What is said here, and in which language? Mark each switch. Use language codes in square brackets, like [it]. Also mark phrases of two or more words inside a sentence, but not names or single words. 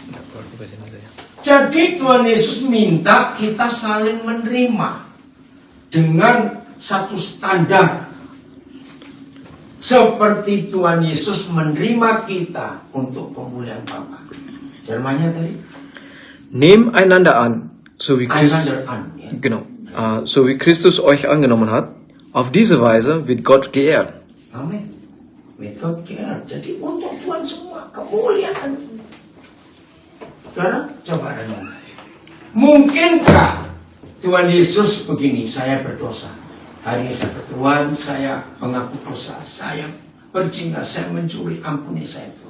[id] Jadi Tuhan Yesus minta kita saling menerima dengan satu standar. Seperti Tuhan Yesus menerima kita untuk pemulihan Bapa. Jermannya tadi? [de] Nehmt einander an, so wie Christus, Einander an, ya. genau, so wie Christus euch angenommen hat. Auf diese Weise wird Gott geehrt. [id] Amin. Metode care. Jadi untuk Tuhan semua kemuliaan. Saudara, coba renung. Mungkinkah Tuhan Yesus begini, saya berdosa. Hari ini saya bertuhan, saya mengaku dosa, saya berzina, saya mencuri, ampuni saya Tuhan.